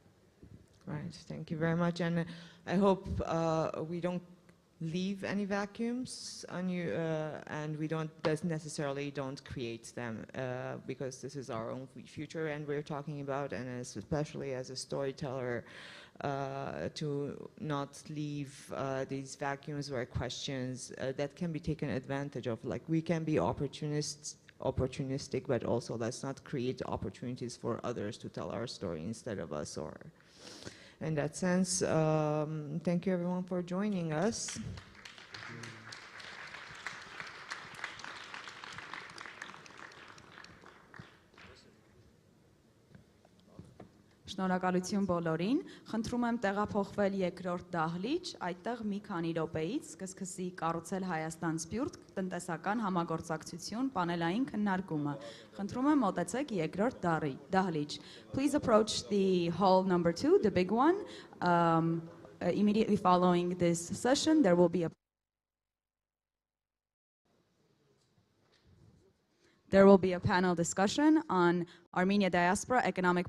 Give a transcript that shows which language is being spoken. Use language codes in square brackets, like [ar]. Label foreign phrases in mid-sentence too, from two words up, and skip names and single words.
[en] Right, thank you very much, and I hope we don't leave any vacuums on you, and we don't necessarily don't create them, because this is our own future, and we're talking about, and especially as a storyteller, to not leave these vacuums or questions that can be taken advantage of. Like, we can be opportunistic, but also let's not create opportunities for others to tell our story instead of us. Or, in that sense, thank you everyone for joining us. [hy] Շնորհակալություն բոլորին։ Խնդրում եմ տեղափոխվել երկրորդ դահլիճ, այդտեղ մի քանի րոպեից կսկսի կառուցել Հայաստան-Սփյուռք տնտեսական համագործակցություն պանելային քննարկումը։ Խնդրում եմ մոտեցեք երկրորդ դահլիճ. [en] Please approach the hall number 2, the big one. Immediately following this session, there will be a There will be a panel discussion on Armenia diaspora economic partnerships.